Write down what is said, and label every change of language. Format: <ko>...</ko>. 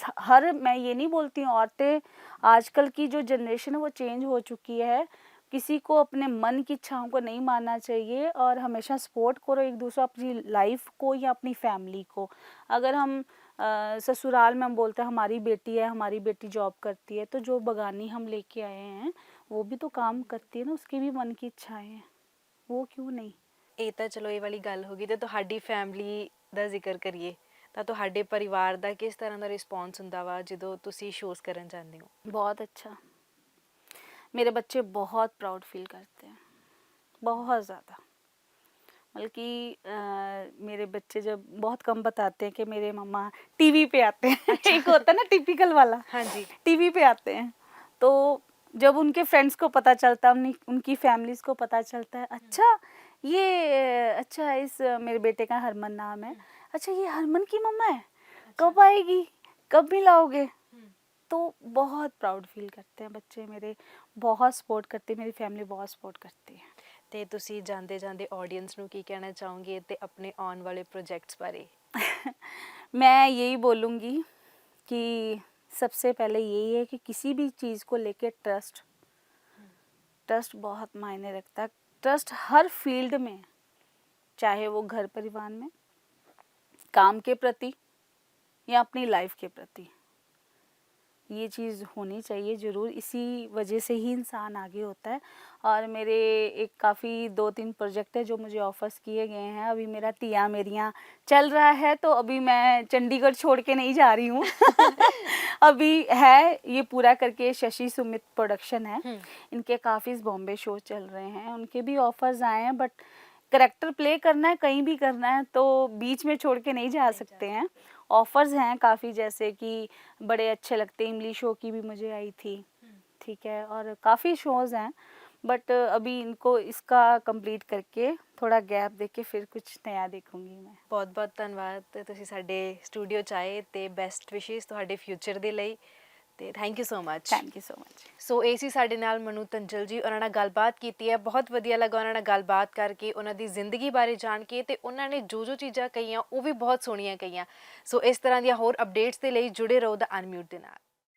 <hi>मैं ये नहीं बोलती हूँ, औरतें आजकल की जो जनरेशन है वो चेंज हो चुकी है, किसी को अपने मन की इच्छाओं को नहीं मानना चाहिए और हमेशा सपोर्ट करो एक दूसरे, अपनी लाइफ को या अपनी फैमिली को। अगर हम ससुराल में हम बोलते हैं हमारी बेटी है, हमारी बेटी जॉब करती है, तो जो बगानी हम लेके आए हैं वो भी तो काम करती है ना, उसकी भी मन की इच्छाएं हैं, वो क्यों नहीं।</hi> <pa>ਇਹ ਤਾਂ ਚਲੋ ਇਹ ਵਾਲੀ ਗੱਲ ਹੋ ਗਈ। ਤੇ ਤੁਹਾਡੀ ਫੈਮਿਲੀ ਦਾ ਜ਼ਿਕਰ ਕਰੀਏ ਤਾਂ ਤੁਹਾਡੇ ਪਰਿਵਾਰ ਦਾ ਕਿਸ ਤਰ੍ਹਾਂ ਦਾ ਰਿਸਪੌਂਸ ਹੁੰਦਾ ਵਾ ਜਦੋਂ ਤੁਸੀਂ ਸ਼ੋਜ਼ ਕਰਨ ਜਾਂਦੇ ਹੋ?</pa> <hi>बहुत अच्छा, मेरे बच्चे बहुत प्राउड फील करते हैं, बहुत ज़्यादा। बल्कि मेरे बच्चे जब बहुत कम बताते हैं कि मेरे मम्मा टीवी पे आते हैं। एक होता है ना टिपिकल वाला, हाँ जी। टीवी पे आते हैं। तो जब उनके फ्रेंड्स को पता चलता है, उनकी फैमिलीज को पता चलता है, अच्छा ये अच्छा इस मेरे बेटे का हरमन नाम है, अच्छा ये हरमन की मम्मा है, कब आएगी, कब मिलाओगे, तो बहुत प्राउड फील करते हैं बच्चे मेरे, बहुत सपोर्ट करते हैं, मेरी फैमिली बहुत सपोर्ट करती है।</hi> <pa>ਤੇ ਤੁਸੀਂ ਜਾਂਦੇ ਜਾਂਦੇ ਆਡੀਅנס ਨੂੰ ਕੀ ਕਹਿਣਾ ਚਾਹੋਗੇ ਤੇ ਆਪਣੇ ਆਉਣ ਵਾਲੇ ਪ੍ਰੋਜੈਕਟਸ ਬਾਰੇ?</pa> <hi>मैं यही बोलूँगी कि सबसे पहले यही है कि किसी भी चीज़ को लेके ट्रस्ट बहुत मायने रखता है। ट्रस्ट हर फील्ड में, चाहे वो घर परिवार में, काम के प्रति या अपनी लाइफ के प्रति, ये चीज़ होनी चाहिए ज़रूर। इसी वजह से ही इंसान आगे होता है। और मेरे एक काफ़ी 2-3 प्रोजेक्ट है जो मुझे ऑफर्स किए गए हैं। अभी मेरा तिया मेरियाँ चल रहा है, तो अभी मैं चंडीगढ़ छोड़ के नहीं जा रही हूँ। अभी है ये पूरा करके, शशि सुमित प्रोडक्शन है, इनके काफ़ी बॉम्बे शो चल रहे हैं, उनके भी ऑफर्स आए हैं। बट करेक्टर प्ले करना है, कहीं भी करना है, तो बीच में छोड़ के नहीं जा सकते हैं। ऑफर्स हैं काफ़ी, जैसे कि बड़े अच्छे लगते हैं, इमली शो की भी मुझे आई थी, ठीक है, और काफ़ी शोज़ हैं। बट अभी इनको इसका कंप्लीट करके थोड़ा गैप दे के फिर कुछ नया देखूंगी मैं।</hi> <pa>ਬਹੁਤ ਬਹੁਤ ਧੰਨਵਾਦ ਤੇ ਤੁਸੀਂ ਸਾਡੇ ਸਟੂਡੀਓ 'ਚ ਆਏ ਤੇ ਬੈਸਟ ਵਿਸ਼ੇਸ ਤੁਹਾਡੇ ਫਿਊਚਰ ਦੇ ਲਈ ਤੇ</pa> <en>Thank you so much. Thank you so much.</en> <pa>ਸੋ ਇਹ ਸੀ ਸਾਡੇ ਨਾਲ ਮਨੂ ਤੰਜਲ ਜੀ, ਉਹਨਾਂ ਨਾਲ ਗੱਲਬਾਤ ਕੀਤੀ ਹੈ, ਬਹੁਤ ਵਧੀਆ ਲੱਗਾ ਉਹਨਾਂ ਨਾਲ ਗੱਲਬਾਤ ਕਰਕੇ, ਉਹਨਾਂ ਦੀ ਜ਼ਿੰਦਗੀ ਬਾਰੇ ਜਾਣ ਕੇ, ਤੇ ਉਹਨਾਂ ਨੇ ਜੋ ਚੀਜ਼ਾਂ ਕਹੀਆਂ ਉਹ ਵੀ ਬਹੁਤ ਸੋਹਣੀਆਂ ਕਹੀਆਂ। ਸੋ ਇਸ ਤਰ੍ਹਾਂ ਦੀਆਂ ਹੋਰ ਅਪਡੇਟਸ ਦੇ ਲਈ ਜੁੜੇ ਰਹੋ ਦਾ ਅਨਮਿਊਟ ਦੇ ਨਾਲ।</pa>